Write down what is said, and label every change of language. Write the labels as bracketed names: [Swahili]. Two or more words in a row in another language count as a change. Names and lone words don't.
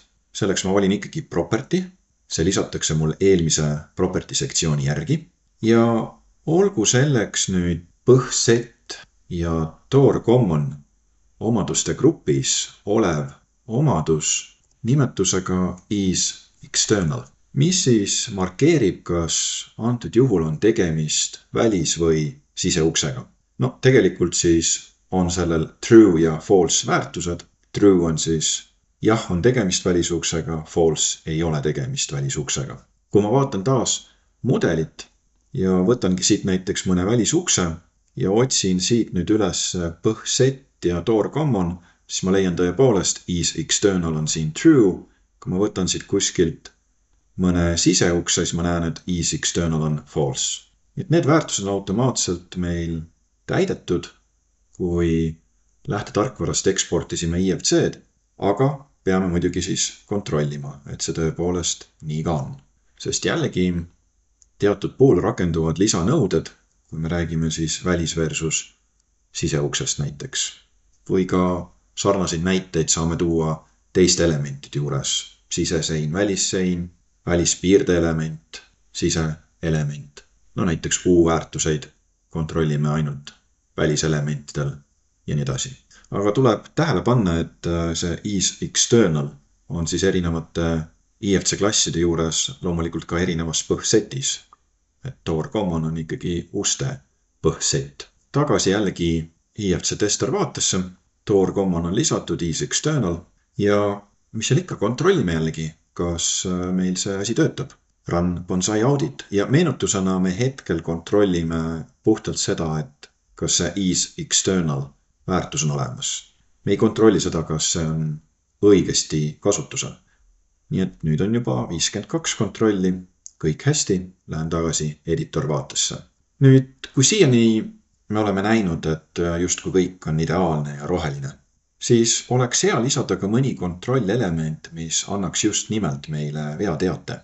[Estonian] Selleks ma valin ikkagi property. See lisatakse mul eelmise property sektsiooni järgi. Ja olgu selleks nüüd põhset ja Tor Common omaduste grupis olev omadus nimetusega is external, mis siis markeerib, kas antud juhul on tegemist välis- või siseuksega. No tegelikult siis on sellel true ja false väärtused. True on siis jah, on tegemist välisuksega, false ei ole tegemist välisuksega. Kui ma vaatan taas mudelit ja võtangi siit näiteks mõne välisukse ja otsin siit nüüd üles põhset ja Tor Common, siis ma leian tõepoolest is external on siin true. Kui ma võtan siit kuskilt mõne siseukse, siis ma näen, et is external on false. Et need väärtused on automaatselt meil täidetud, kui lähtetarkvarast eksportisime IFC-d, aga peame muidugi siis kontrollima, et see tõepoolest nii ka on. Sest jällegi teatud puhul rakenduvad lisanõuded, kui me räägime siis välis versus siseuksest näiteks. Või ka sarnaseid näiteid saame tuua teiste elementide juures. Sisesein, välissein, välispiirde element, siseelement. No näiteks U-väärtuseid kontrollime ainult väliselementidel ja nii edasi. Aga tuleb tähele panna, et see is external on siis erinevate IFC klasside juures loomulikult ka erinevas põhsetis. Et Tor Common on ikkagi uste põhset. Tagasi jällegi IFC tester vaatesse. Tor Common on lisatud is external ja mis seal ikka kontrollime jällegi, kas meil see asi töötab. Run Bonsai Audit ja meenutusena me hetkel kontrollime puhtalt seda, et kas see is external väärtus on olemas. Me ei kontrolli seda, kas see on õigesti kasutusel. Nii et nüüd on juba 52 kontrolli, kõik hästi, lähen tagasi editor vaatesse. Nüüd, kui siiani me oleme näinud, et justkui kõik on ideaalne ja roheline, siis oleks hea lisada ka mõni kontrollelement, mis annaks just nimelt meile veateate.